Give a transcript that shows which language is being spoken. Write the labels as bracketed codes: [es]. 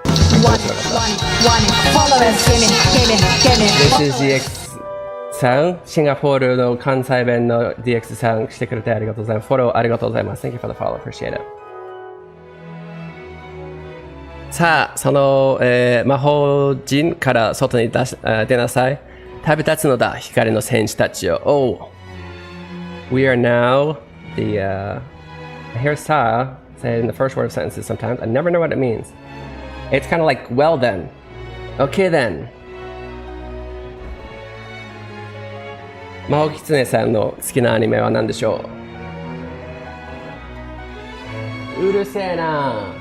[ja] This is DX さん、シンガポールの関西弁の DX さんしてくれてありがとうございます。フォローありがとうございます。 [en] Thank you for the follow, appreciate it. [ja] さあ、その、魔法陣から外に出なさい。旅立つのだ、光の戦士たちよ。 [en] Oh, we are now the, I hear sa said in the first word of sentences sometimes. I never know what it means. It's kind of like, well then. Okay then. [ja] 魔法狐さんの好きなアニメは何でしょう？うるせえな。